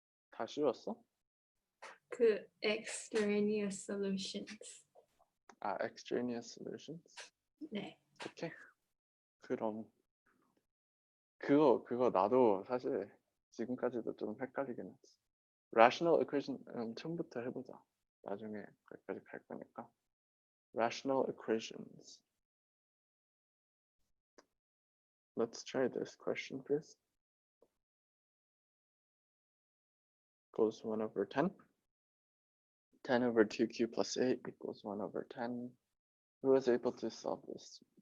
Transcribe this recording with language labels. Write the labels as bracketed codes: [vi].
[ko] 다 쉬웠어? 그 extraneous solutions. 아, extraneous solutions? 네. 오케이. 그럼 그거 나도 사실 지금까지도 좀 헷갈리긴 했어. rational equation 처음부터 해보자. 나중에 거기까지 갈 거니까. [en] rational equations. Let's try this question first. Equals 1 over 10. 10 over 2q plus 8 equals 1 over 10. Who was able to solve this?